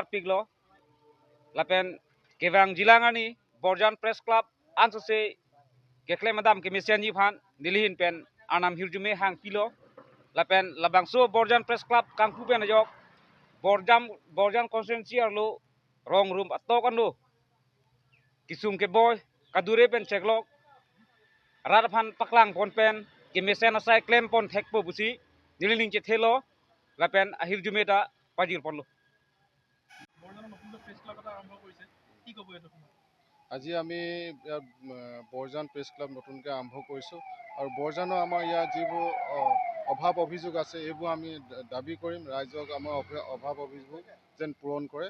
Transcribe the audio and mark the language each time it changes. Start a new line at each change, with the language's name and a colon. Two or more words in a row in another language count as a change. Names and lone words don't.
Karbi: piglo lapen kevang jilangani Borjam Press Club ansose gekle madam ke mesianji phan nilihin pen anam hirjume hang pilo lapen labangso Borjam Press Club kangku pen ajok Borjam constituency arlo rong room atokan lo kisum ke boy kadure pen ceklok radaphan paklang pon pen ke mesen asai claim pon thekpo busi nililing che thelo lapen ahir jumeta pajir ponlo
Assamese: আজি আমি বৰজান প্ৰেছ ক্লাব নতুনকৈ আৰম্ভ কৰিছোঁ আৰু বৰজানৰ আমাৰ ইয়াৰ যিবোৰ অভাৱ অভিযোগ আছে এইবোৰ আমি দাবী কৰিম ৰাইজক আমাৰ অভাৱ অভিযোগ যেন পূৰণ কৰে।